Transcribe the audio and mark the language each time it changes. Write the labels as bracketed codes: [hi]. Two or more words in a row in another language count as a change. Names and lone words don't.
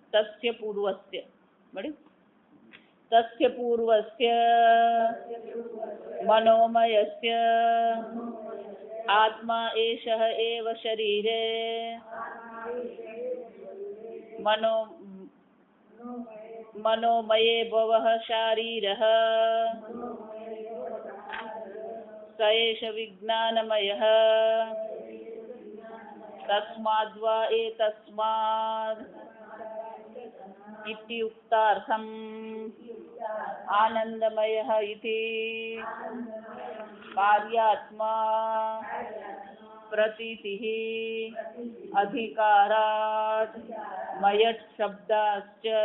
[sa] તસ્ય પૂર્વસ્ય મળ્યું. તસ્ય પૂર્વસ્ય મનોમયસ્ય આત્મા એષઃ એવ શરીરે મનોમયે ભવઃ શારીરઃ स एष विज्ञानमयः तस्माद्वा एतस्माद् इति उक्तार्थम् आनन्दमयः इति कार्यात्मा प्रतीतिः अधिकारात् मयट् शब्दाश्च